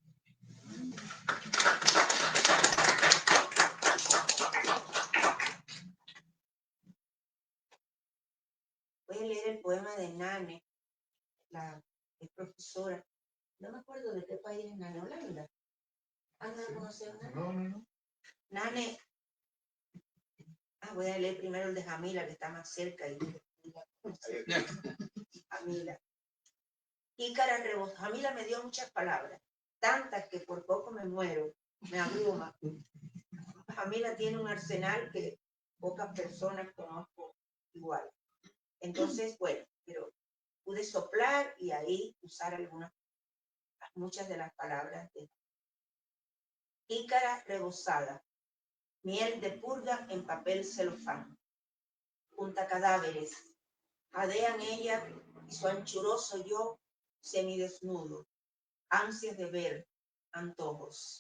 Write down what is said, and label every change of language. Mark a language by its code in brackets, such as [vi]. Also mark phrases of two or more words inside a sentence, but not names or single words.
[es] Voy a leer el poema de Nane, la profesora. No me acuerdo de qué país es Nane, Holanda. ¿Han de conocer a Nane? No. Nane. Voy a leer primero el de Jamila, que está más cerca. Jamila. Ícara rebosó. Jamila me dio muchas palabras, tantas que por poco me muero, me abruma. Jamila tiene un arsenal que pocas personas conozco igual. Entonces, bueno, pero pude soplar y ahí usar muchas de las palabras de Ícara rebosada, miel de purga en papel celofán, junta cadáveres, jadean ella y su anchuroso yo semidesnudo, ansias de ver, antojos.